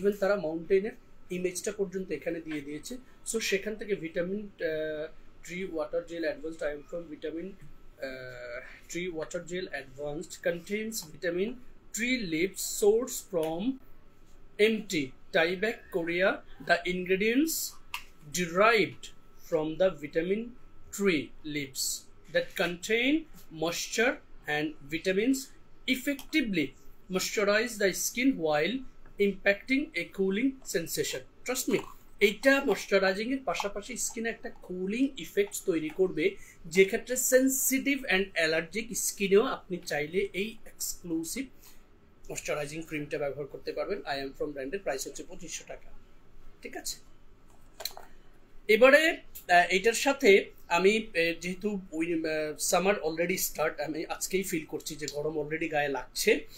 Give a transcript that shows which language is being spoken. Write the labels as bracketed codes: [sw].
[bn] Even তারা মাউন্টেনের ইমেজটা পর্যন্ত এখানে দিয়ে দিয়েছে। [en] so [bn] সেখান থেকে [en] Vitamin tree water gel advanced, I'm from vitamin tree water gel advanced contains vitamin tree leaves sourced from MT Tyvek Korea. The ingredients derived from the vitamin tree leaves that contain moisture and vitamins effectively moisturize the skin while impacting a cooling sensation. Trust me, [bn] এইটা moisturising এর পাশাপাশি স্কিনে একটা cooling effect তৈরি করবে, যে ক্ষেত্রে sensitive and allergic স্কিনেও আপনি চাইলে এই এক্সক্লুসিভ ময়শ্চারাইজিং ক্রিমটা ব্যবহার করতে পারবেন। আই এম ফ্রম ব্র্যান্ডের প্রাইস হচ্ছে 2500 টাকা, ঠিক আছে। এবারে এটার সাথে আমি যেহেতু সামার অলরেডি স্টার্ট, আমি আজকেই ফিল করছি যে গরম অলরেডি গায়ে লাগছে।